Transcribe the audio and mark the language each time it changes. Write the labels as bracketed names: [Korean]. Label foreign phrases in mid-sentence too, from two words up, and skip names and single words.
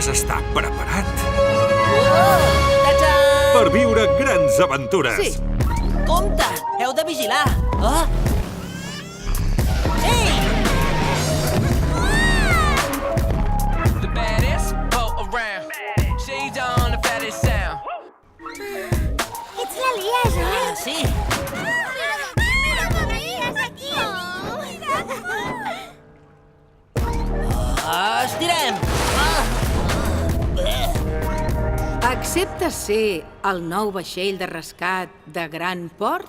[Catalan] està preparat Ta-ta! per viure grans aventures. Sí. Compte! Heu de vigilar! Oh! Ei! [English] The baddest boat around. Shades on the fattest sound. [Catalan] Ets l'Elias, Ah, sí! Mira com és aquí! Estirem! Acceptes ser el nou vaixell de rescat de Gran Port?